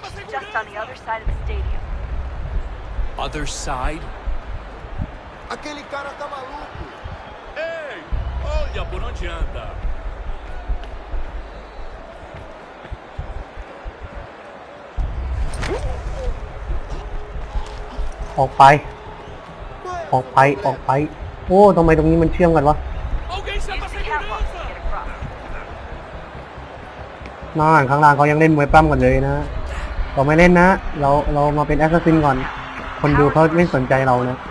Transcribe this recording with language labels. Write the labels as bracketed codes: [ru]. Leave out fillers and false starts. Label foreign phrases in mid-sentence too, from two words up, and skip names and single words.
[en] Just on the other side of the stadium. Other side? [pt] Aquele cara tá maluco! Ei! Olha por onde anda! [th] ออกไปโอ้ทำไมตรงนี้มันเชื่อมกันวะน่าข้างล่างเขายังเล่นมวยปั้มกันเลยนะเราไม่เล่นนะเรามาเป็นแอสซัสซินก่อนคนดูเขาไม่สนใจเรานะ